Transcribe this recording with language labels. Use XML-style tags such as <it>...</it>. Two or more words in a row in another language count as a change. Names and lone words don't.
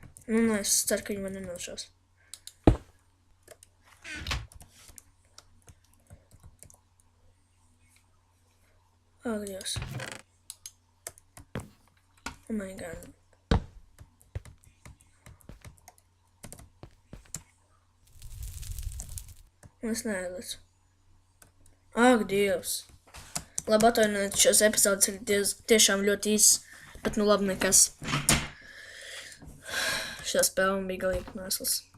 <lv>Nu, es ceru, ka viņi man nenošaus. Ak, Dievs.</lv> <en>Oh my god.</en> <lv>Es neaizlicu. Ak, Dievs. Labi, atvainojiet, šos epizodes ir tiešām ļoti īsts, bet nu labi nekas. Šā spēle man bija galīgi mēsls.</lv>